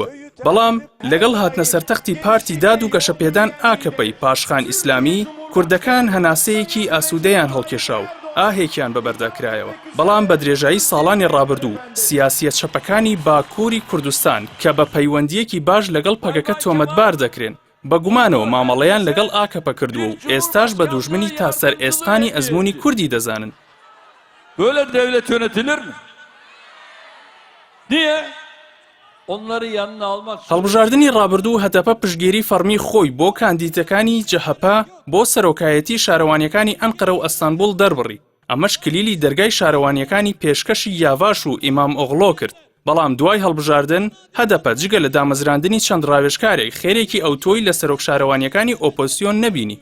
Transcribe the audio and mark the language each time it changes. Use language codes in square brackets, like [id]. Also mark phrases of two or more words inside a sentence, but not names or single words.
[ckb] بەڵام لەگەڵ هاتنە سەرتەختی پارتی داد و گەشەپێدان ئاکەپەی پاشخان ئیسلامی کوردەکان هەناسەیەکی ئاسوودەیان هەڵکێشاو ئاهێکیان بەبەرداکرایەوە. بەڵام بە درێژایی ساڵانی ڕابردوو سیاسیەت چەپەکانی باکووری کوردستان کە بە پەیوەندیەکی باش لەگەڵ پەگەکە تۆمەتبار دەکرێن بەگومانەوە مامەڵەیان لەگەڵ ئاکەپە کردووە و ئێستاش بە دوژمنی تاسەر ئێسقانی ئەزموونی کوردی دەزانن. [tr] Böyle devlet yönetilir mi? Niye? Onları yanına almak. [ckb] هەڵبژاردننی ڕابردوو هەتەپە پشتگیری فەرمی خۆی بۆ کاندیدەکانی جەهەپە بۆ سەرۆکایەتی شارەوانیەکانی ئەنقەرە و ئەستانبول دەربڕی. ئەمەش کلیلی دەرگای شارەوانیەکانی پێشکەشی یاڤاش و ئیمام ئۆغڵۆ کرد. بەڵام دوای هەڵبژاردن هەدەپە جگە لە دامەزراندنی چەند ڕاوێژکارێک خێرێکی ئەوتۆی لە سەرۆک شارەوانیەکانی ئۆپۆزیۆن نەبینی.